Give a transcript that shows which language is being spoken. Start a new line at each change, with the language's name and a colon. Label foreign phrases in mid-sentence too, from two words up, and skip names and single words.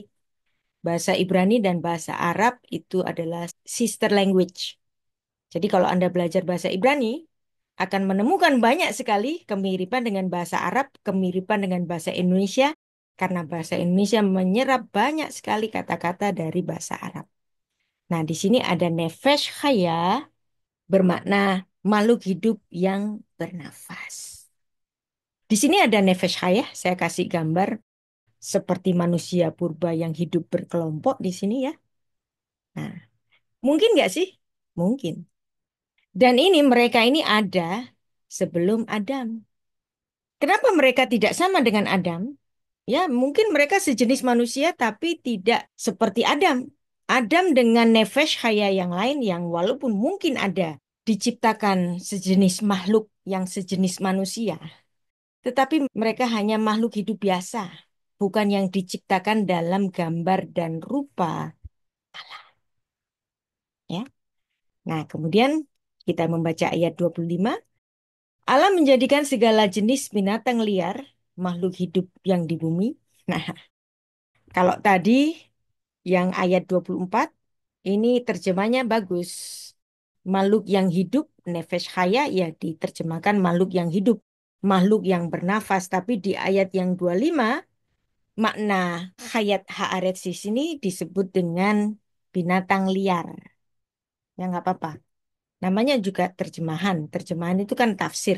Indonesian: Bahasa Ibrani dan bahasa Arab itu adalah
English: sister language.
Indonesian: Jadi kalau Anda belajar bahasa Ibrani, akan menemukan banyak sekali kemiripan dengan bahasa Arab, kemiripan dengan bahasa Indonesia, karena bahasa Indonesia menyerap banyak sekali kata-kata dari bahasa Arab. Nah, di sini ada
Hebrew: נפש חיה,
Indonesian: bermakna makhluk hidup yang bernafas. Di sini ada
Hebrew: נפש חיה,
Indonesian: saya kasih gambar seperti manusia purba yang hidup berkelompok di sini ya. Nah, mungkin nggak sih? Mungkin. Dan ini mereka ini ada sebelum Adam. Kenapa mereka tidak sama dengan Adam? Ya, mungkin mereka sejenis manusia tapi tidak seperti Adam. Adam dengan
Hebrew: נפש חיה
Indonesian: yang lain yang walaupun mungkin ada diciptakan sejenis makhluk yang sejenis manusia, tetapi mereka hanya makhluk hidup biasa, bukan yang diciptakan dalam gambar dan rupa, ya. Nah, kemudian kita membaca ayat 25. Allah menjadikan segala jenis binatang liar, makhluk hidup yang di bumi. Nah, kalau tadi yang ayat 24, ini terjemahnya bagus. Makhluk yang hidup,
Hebrew: נפש חיה,
Indonesian: ya diterjemahkan makhluk yang hidup. Makhluk yang bernafas. Tapi di ayat yang 25, makna
Hebrew: חית הארץ
Indonesian: di sini disebut dengan binatang liar. Ya nggak apa-apa. Namanya juga terjemahan. Terjemahan itu kan tafsir.